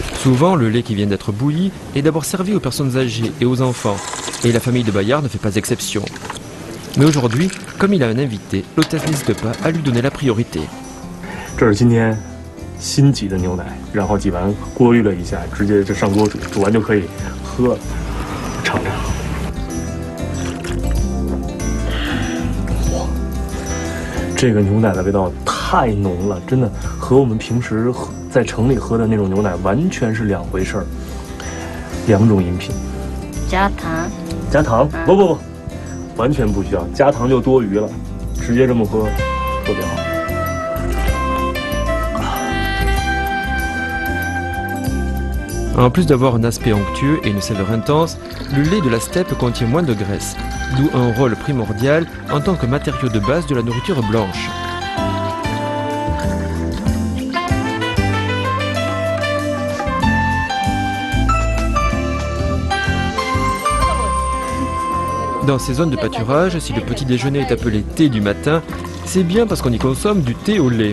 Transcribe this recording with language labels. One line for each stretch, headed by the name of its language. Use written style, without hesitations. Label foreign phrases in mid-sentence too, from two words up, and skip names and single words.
French: Souvent, le lait qui vient d'être bouilli est d'abord servi aux personnes âgées et aux enfants, et la famille de Bayard ne fait pas exception. Mais aujourd'hui, comme il a un invité, l'hôtesse n'hésite pas à lui donner la priorité.
Chinese: 这是今天新挤的牛奶，然后挤完过滤了一下，直接就上锅煮，煮完就可以喝了。尝尝。哇，这个牛奶的味道太浓了，真的和我们平时在城里喝的那种牛奶完全是两回事儿，两种饮品。加糖？加糖？不，完全不需要，加糖就多余了，直接这么喝特别好。
French: En plus d'avoir un aspect onctueux et une saveur intense, le lait de la steppe contient moins de graisse, d'où un rôle primordial en tant que matériau de base de la nourriture blanche. Dans ces zones de pâturage, si le petit déjeuner est appelé thé du matin, c'est bien parce qu'on y consomme du thé au lait.